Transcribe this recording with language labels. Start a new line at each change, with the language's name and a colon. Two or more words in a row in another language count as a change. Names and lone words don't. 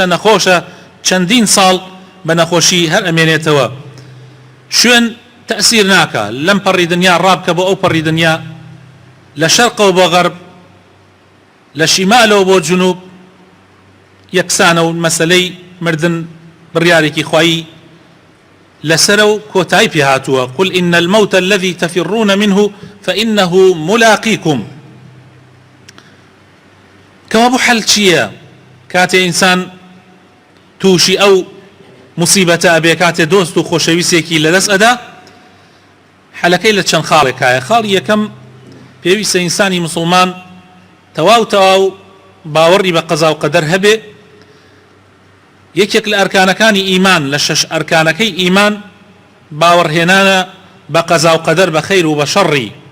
Central Kurdish: نەخۆشە چەندین ساڵ بە نەخۆشی هەر ئەمێنێتەوە شوێن تەسیر ناکە لەم پەڕی دنیا ڕابکە بۆ ئەو پەڕی دنیا لە شەرقەوە بۆ غەرب لە شیمالەوە بۆ جنوب یەکسانە و مەسەلەی مردن بڕیارێکی خوایی لەسەر و کۆتایی پێ هاتووە
Arabic: قل إن الموت الذي تفرون منه فإنه ملاقيكم
Central Kurdish: کەوا بۆ حەل چییە کاتێ ئینسان تووشی ئەو مصیبەتە ئەبێ کاتێ دۆست و خۆشەویستێکی لەدەست ئەدا حەلەکەی لە چەند خاڵێکایە خاڵی یەکەم پێویستە ئینسانی مسلمان تەواو تەواو باوەڕی بە قەزا و قەدەر هەبێ یەکێک لە ئەرکانەکانی ئیمان لە شەش ئەرکانەکەی ئیمان باوەڕهێنانە بە قەزا و قەدەر بە خەیر و بە شەڕی